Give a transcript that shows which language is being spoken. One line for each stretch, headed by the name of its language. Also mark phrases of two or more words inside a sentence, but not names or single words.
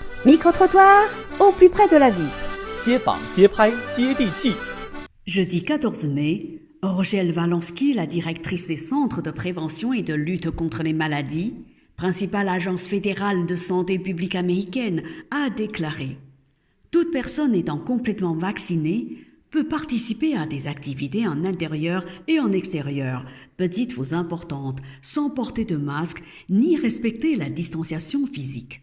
French: Micro-trottoir, au plus près de la vie.
Chinese: 街访街拍接地气。
French: Jeudi 14 mai, Rogel Walensky, la directrice des centres de prévention et de lutte contre les maladies, principale agence fédérale de santé publique américaine, a déclaré: toute personne étant complètement vaccinée peut participer à des activités en intérieur et en extérieur, petites ou importantes, sans porter de masque ni respecter la distanciation physique.